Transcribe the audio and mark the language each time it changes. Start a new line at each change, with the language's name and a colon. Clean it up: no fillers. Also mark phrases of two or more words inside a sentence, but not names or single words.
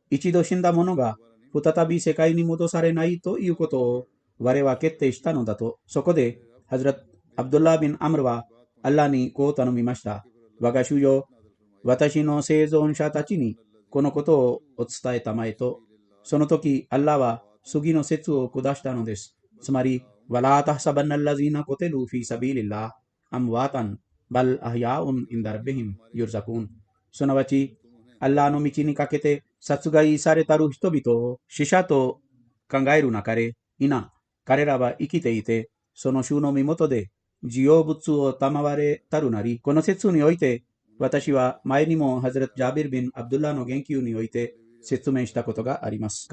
Japanese: 一度死んだ者が再び世界に戻されないということを我は決定したのだと、そこでハズラット・アブドゥッラー・ビン・アムルはアッラーにこう頼みました。我が主よ、私の生存者たちにこのことをお伝えたまえと、その時、アッラーは次の説を下したのです。
Arabic: つまり、وَلَا تَحْسَبَنَّ الَّذِينَ قُتِلُوا فِي سَبِيلِ اللَّهِ أَمْوَاتًا بَلْ أَحْيَاءٌ عِنْدَ رَبِّهِمْ يُرْزَقُونَ。
Japanese: すなわち、アッラーの道にかけて殺害されたる人々を死者と考えるなかれ、彼らは生きていて、その主の身元で需要物を賜れたるなり、この説において、私は前にもハズラット・ジャビル・ビン・アブドゥッラーの言及において説明したことがあります。